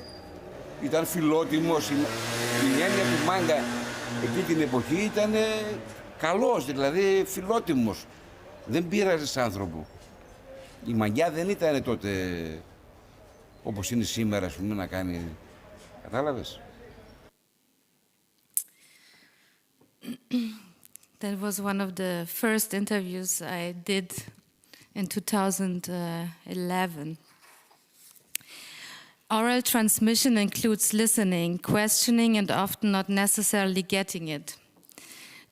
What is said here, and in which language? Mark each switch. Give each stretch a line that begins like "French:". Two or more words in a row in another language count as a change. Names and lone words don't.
Greek: Ήταν φιλότιμος, η έννοια του μάγκα εκεί την εποχή ήταν καλός, δηλαδή φιλότιμος. Δεν πείραζε σαν άνθρωπο. Η μαγιά δεν ήταν τότε όπως είναι σήμερα, ας πούμε, να κάνει, κατάλαβες.
English: That was one of the first interviews I did in 2011. Oral transmission includes listening, questioning, and often not necessarily getting it.